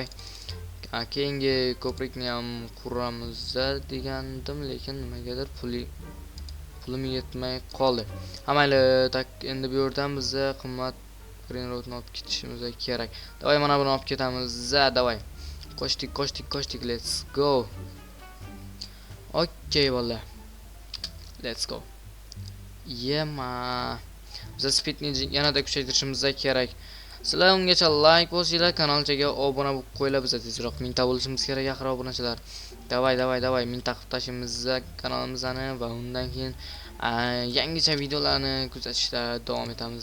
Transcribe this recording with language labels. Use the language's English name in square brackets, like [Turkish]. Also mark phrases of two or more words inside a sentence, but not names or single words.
[Uzbek] Keyingi ko'prikni ham quramiz degandim, lekin nimagadir pulim yetmay qoldi. Mayli, tak, endi bu yerdan bizga qimmat brendrotni olib ketishimiz kerak. Davay, mana buni olib ketamiz. Davay. Qo'shdik. [English] Let's go. [Uzbek] Okey bolalar. [English] Let's go. Yema. [Uzbek] Biza speedni yanada kuchaytirishimiz kerak. Sizlar ungacha like bosinglar, kanalchaga obuna bo'lib qo'yinglar. Biza tezroq 1000 ta bo'lishimiz kerak, axir obunachilar. Davay, 1000 ta qilib tashimiz kanalimizni va undan keyin yangicha videolarni kuzatishda davom etamiz.